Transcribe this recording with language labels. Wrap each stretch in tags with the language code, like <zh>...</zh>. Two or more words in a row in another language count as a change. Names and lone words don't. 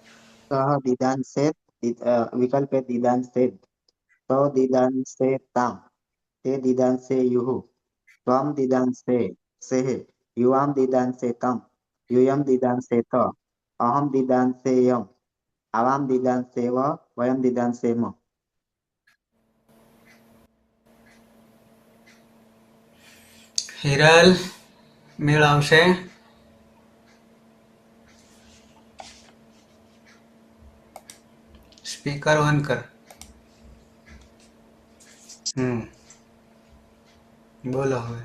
<sa>सह दीदांसेत विकल्पे दीदांसेत तौ दीदांसेताम ते दिदांसेयुः त्वं दिदांसे सेः युवां दिदांसे तं यूयं दिदांसेत अहं दिदांसेयम् आवां दिदांसेव वयं दिदांसेम।</sa> <gu>હિરલ મેળ આવશે? સ્પીકર ઓન કર. બોલો હવે.</gu>